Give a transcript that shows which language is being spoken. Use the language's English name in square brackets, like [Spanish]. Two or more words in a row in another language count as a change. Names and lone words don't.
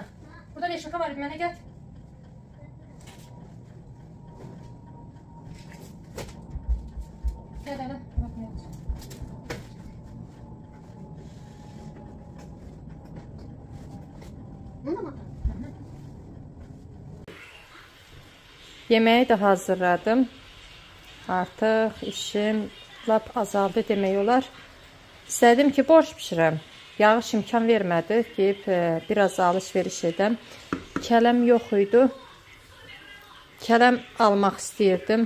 [Turkish] Burada bir şaka var. Bana gel. Gel hele. Bakmayalım. Bunu da mı? [Azerbaijani] Yeməyi də hazırladım. Artıq işim lap azaldı demək olar. İstədim ki, borş bişirəm. Yağış imkan vermədi. Deyib, biraz alış-veriş edəm. Kələm yox idi. Kələm almaq istəyirdim.